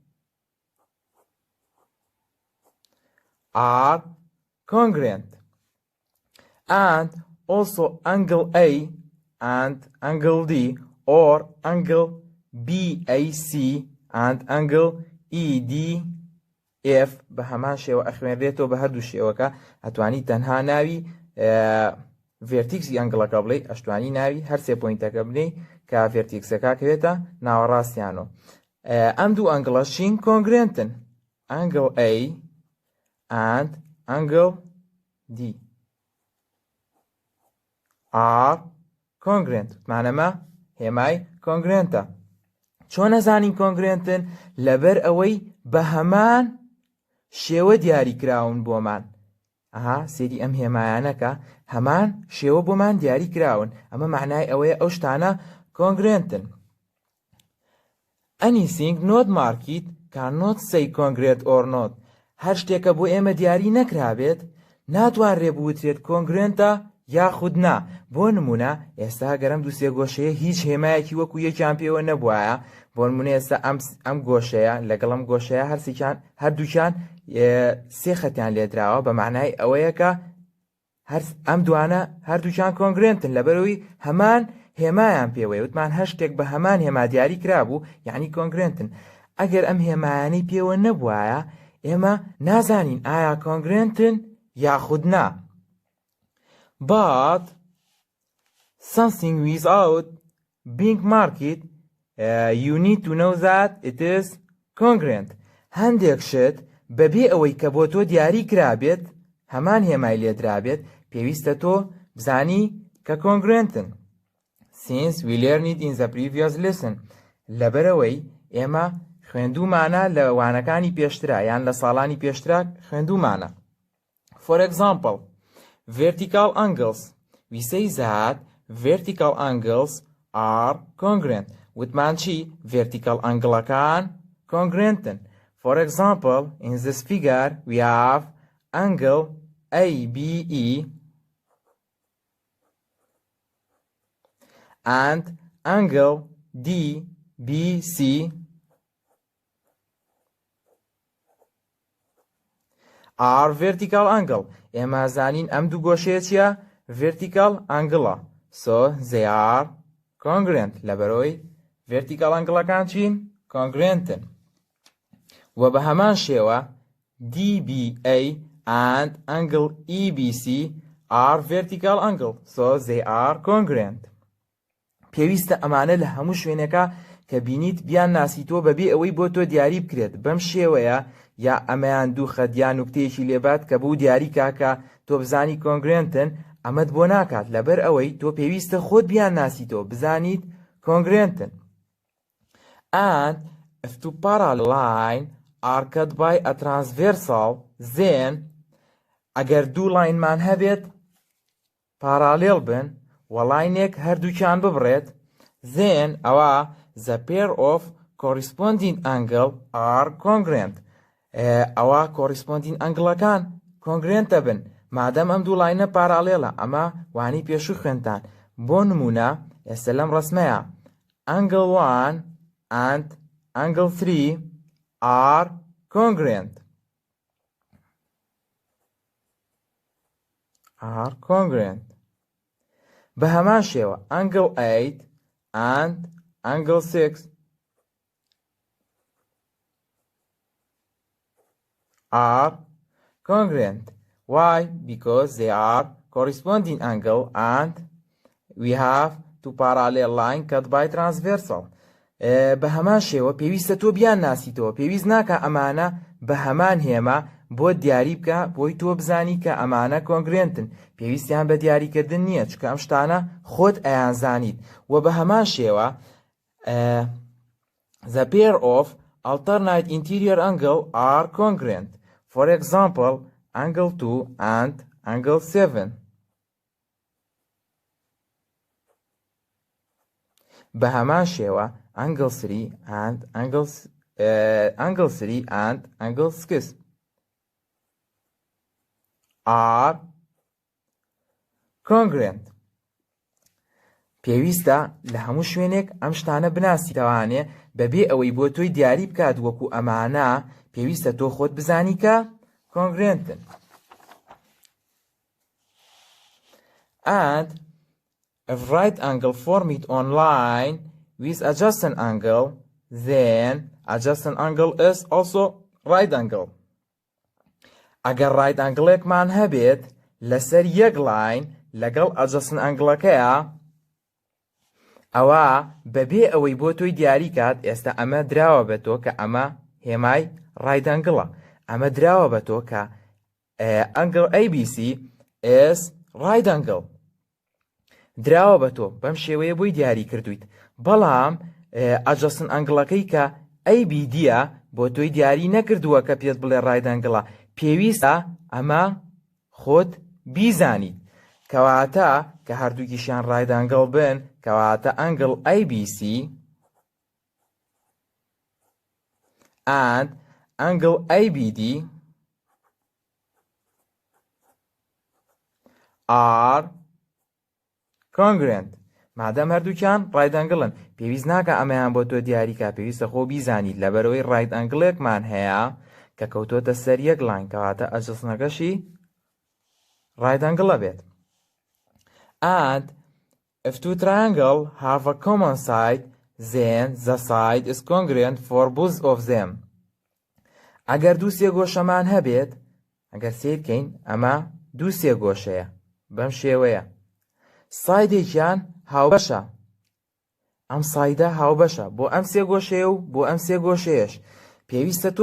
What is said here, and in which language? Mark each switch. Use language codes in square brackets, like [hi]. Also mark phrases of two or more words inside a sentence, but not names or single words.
[en] are congruent, and also angle A and angle D, or angle BAC and angle EDF [ckb] بە هەمان شێوە ئەخوێنرێتەوە بە هەردوو شێوەکە. ئەتوانی تەنها ناوی ڤێرتیکسی ئەنگڵەکە بڵێ، ئەشتوانی ناوی هەر سێ پۆینتەکە بنێ کە ڤێرتیکسەکە کەوێتە ناوەڕاستیانەوە. ئەم دوو ئەنگڵەشین congruentن. [en] Angle A and angle D are congruent. [ckb] معنەمە هێمای congruentە. چۆن نەزانین congruentن؟ لەبەر ئەوەی بە هەمان شێوە دیاری کراون بۆمان. سێری ئەم هێمایانەکە هەمان شێوە بۆمان دیاری کراون. ئەمە معنای ئەوەیە ئەو شتانە congruentن. [en] Anything not marked cannot say congruent or not. [ckb] هەر شتێکە بۆ ئێمە دیاری نەکرابێت ناتوانرێ بوترێت congruentە یاخود نا. بۆ نمونە ئێستا گەرم دوو سێگۆشەیە هیچ هێمایەکی وەکو یەکیان پێوە نەبووایە. بۆ نمونە ئێستا ئەم گۆشەیە لەگەڵ ئەم گۆشەیە هەردووکیان سێ خەتیان لێدراوە، بە معنای ئەوەیە کە ئەم دوانە هەردووکیان congruentن لەبەرەوەی هەمان هێمایان پێوەیە. وتمان هەر شتێک بە هەمان هێما دیاری کرابوو یعنی congruentن. ئەگەر ئەم هێمایانەی پێوە نەبووایە ئێمە نازانین ئایا congruentن یاخود نا. [en] But something without being marked, you need to know that it is congruent. [ckb] هەندێک شت بەبێ ئەوەی کە بۆ تۆ دیاری کرابێت هەمان هێمای لێدرابێت پێویستە تۆ بزانی کە congruentن. [en] Since we learned it in the previous lesson. [ckb] لەبەرەوەی ئێمە خوێندوومانە لە وانەکانی پێشترا یان لە ساڵانی پێشترا خوێندوومانە. [en] For example, vertical angles. We say that vertical angles are congruent. [ckb] وتمان چی؟ vertical ئەنگڵەکان congruentن. [en] For example, in this figure we have angle ABE and angle DBC are vertical angle. [ckb] ئێمە زانین ئەم دوو گۆشەیە چیە؟ [en] vertical angle. So they are congruent. [ckb] لەبەرەوەی vertical ئەنگڵەکان چین؟ congruentن. و بە هەمان شێوە [en] DBA and angle EBC are vertical angle. So they are congruent. [ckb] پێویستە ئەمانە لە هەموو شوێنێکە کە بینیت بیان ناسیتۆ بەبێ ئەوەی بۆ تۆ دیاری بکرێت. بەم شێوەیە یا ئەمەیان دوو خەت یا نوکتەیەکی لێبات کە بوو دیاری کاکە تۆ بزانی congruentن، ئەمەت بۆ ناکات لەبەر ئەوەی تۆ پێویستە خۆت بیان ناسیتۆ بزانیت congruentن. [en] And if two parallel lines are cut by a transversal, then [ckb] ئەگەر دوو لاینمان هەبێت پارالیل بن و لاینێک هەردووکیان ببڕێت، [en] then ئەوە the pair of corresponding angle are congruent. [ckb] ئەوە کۆریسپۆندین ئەنگڵەکان کۆنگرێنتە بن مادەم ئەم دوو لاینە پارالێڵە ئەمە وانی پێشوو خوێنتان بۆ نمونە ئێستا لەم ڕسمەیە [en] angle 1 and angle 3 are congruent. [ckb] بە هەمان شێوە [en] angle 8 and angle 6 are congruent. Why? Because they are corresponding angle and we have two parallel line cut by transversal. [ckb] بە هەمان شێوە پێویستە تۆ بیان ناسیتەوە پێویست ناکە ئەمانە بە هەمان هێمە بۆ دیاری بکە بۆی تۆ بزانی کە ئەمانە کۆنگرێنتن پێویستیان بە دیاریکردن نییە چکە ئەم شتانە خۆت ئەیانزانیت و بە هەمان شێوە [en] the pair of alternate interior angle are congruent. For example, angle 2 and angle 7. [ckb] بە هەمان شێوە [en] angle 3 and angle 3 and angle 6 are congruent. [ckb] پێویستە لە هەموو شوێنێک ئەم شتانە بناسیتەوانێ بەبێ ئەوەی بۆ تۆی دیاری بکات وەکو ئەمانە پێویستە تۆ خۆت بزانی کە کۆنگرێنتن. [en] And if right angle form it on line with adjacent angle, then adjacent angle is also right angle. [ckb] ئەگەر [en] right angle- [ckb] ێکمان هەبێت لەسەر یەک لاین لەگەڵ [en] adjacent angle- [ckb] ەکەیە ئەوە بەبێ ئەوەی بۆ تۆی دیاری کات ئێستا ئەمە دراوە بە تۆ کە ئەمە هێمای [en] right angle- [ckb] ە ئەمە دراوە بە تۆ کە angle [en] ABC is right angle [ckb] دراوە بە تۆ بەم شێوەیە بۆی دیاری کردویت بەڵام [en] adjacent angle- [ckb] ەکەی کە ABD-ە بۆ تۆی دیاری نەکردووە کە پێت بڵێ [en] right angle- [ckb] ە پێویستە ئەمە خۆت بیزانیت کەواتە کە هەردووکیشیان [en] right angle [ckb] بن کەواتە [en] angle ABC and angle ABD are congruent. [ckb] مادەم هەردووکیان [en] right angle- [ckb] ن پێویست ناکە ئەمەیان بۆ تۆ دیاریکە پێویستە خۆ بیزانیت لەبەرەوەی [en] right angle- [ckb] ێکمان هەیە کە کەوتۆتە سەر یەک لاین کەواتە ئەجەسنەکەشی [en] right angle [ckb] بێت. [en] And if two triangles have a common side, then the side is congruent for both of them. [ckb] ئەگەر دوو سێگۆشەمان هەبێت ئەگەر سیر بکەین ئەمە دوو سێگۆشەیە بەم شێوەیە سایدێکیان هاوبەشە ئەم سایدە هاوبەشە بۆ ئەم سێگۆشەیە و بۆ ئەم سێگۆشەیەش پێویستە تۆ